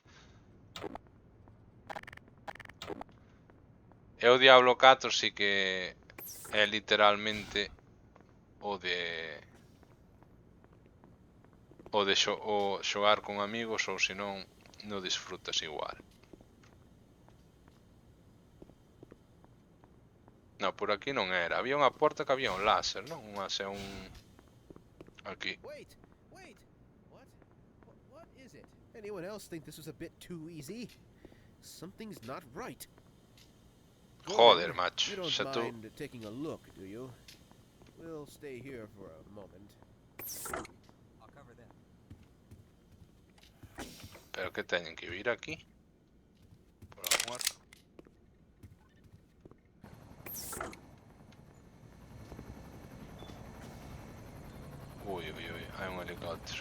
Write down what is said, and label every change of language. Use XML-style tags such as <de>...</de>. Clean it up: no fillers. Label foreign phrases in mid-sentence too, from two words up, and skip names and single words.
<gl>E o Diablo 4 sí que é literalmente o de xogar con amigos, ou se non disfrutas igual. No, por aquí non era. Había unha porta que había un láser, non? Aquí.</gl> <en>Wait. What is it? Anyone else think this was a bit too easy? Something's not right.</en> <gl>Joder, Gordon, macho.</gl> <en>You don't</en> <gl>Xa tú...</gl> <en>mind taking a look, do you? We'll stay here for a moment. I'll cover them.</en> <gl>Pero que teñen que vir aquí? Por amor. Uy, hai un helicóptero.</gl>